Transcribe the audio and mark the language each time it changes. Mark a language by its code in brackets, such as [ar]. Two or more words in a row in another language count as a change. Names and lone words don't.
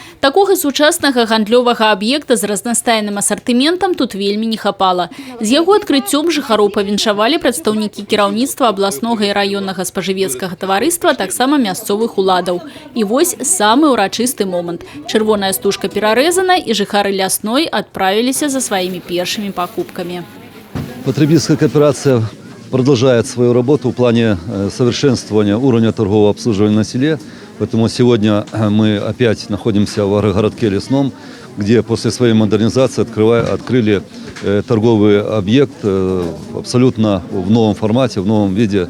[be] Такога сучаснага гандлёвага аб'екта з разнастайным асартыментам тут вельмі не хапала. З яго адкрыццём жыхароў павіншавалі прадстаўнікі кіраўніцтва абласнога і раённага спажывецкага таварыства, а таксама мясцовых уладаў. І вось самы ўрачысты момант. Чырвоная стужка перарэзана, і жыхары Лясной адправіліся за сваімі першымі покупками. [ru] Потребительская кооперация продолжает свою работу в плане совершенствования уровня торгового обслуживания на селе. Поэтому сегодня мы опять находимся в агрогородке Лесном, где после своей модернизации открыли торговый объект абсолютно в новом формате, в новом виде.